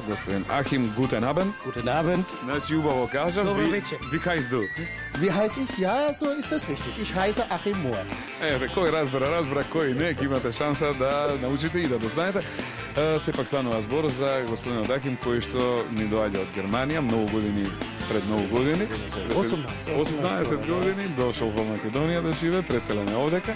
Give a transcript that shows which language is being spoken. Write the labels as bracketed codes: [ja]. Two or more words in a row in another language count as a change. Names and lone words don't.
[mk] Господин Ахим, [de] guten Abend. Guten Abend. [mk] Значи, убаво кажам. Добро вечер. [de] Wie heißt du? Wie heiße ich? Ja, so ist das richtig. Ich heiße Achim Mohr. [mk] Еве, кој разбра, кој не, ќе имате шанса да научите и да дознаете. Сепак станува збор за господинот Ахим, кој што ни доаѓа од Германија, многу години пред многу години. 18 години, дошол во Македонија да живее, преселен е овдека.